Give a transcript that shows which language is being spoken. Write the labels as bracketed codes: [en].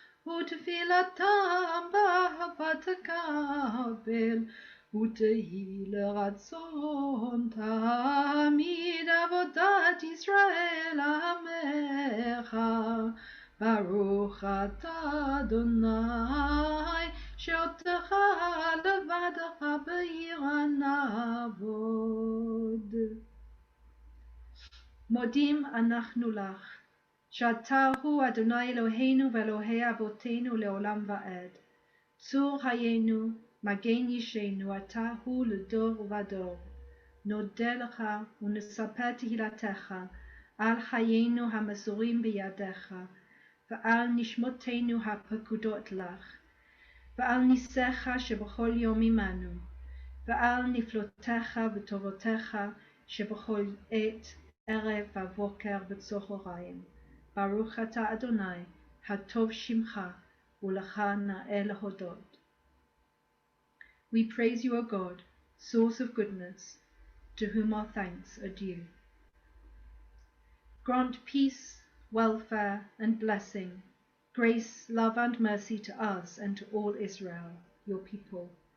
[he] U'tefilatam ba'ahavat takabel U'tehi leratzon tamid avodat Yisrael Amecha Baruch atah Adonai שאותך לבדך בעיר נעבוד. מודים אנחנו לך, שאתה הוא אדוני אלוהינו ואלוהי אבותינו לעולם ועד. צור חיינו, מגן ישנו, אתה הוא לדור ודור. נודה לך ונספר תהילתך על חיינו המסורים בידיך, ועל נשמותינו הפקודות לך. ועל ניסיך שבכל יום עמנו, ועל נפלותיך וטובותיך שבכל עת, ערב ובוקר וצהריים. ברוך אתה אדוני, הטוב שמך, ולך נאה להודות. [en] We praise you, O God, source of goodness, to whom our thanks are due. Grant peace, welfare, and blessing, grace, love, and mercy to us and to all Israel, your people.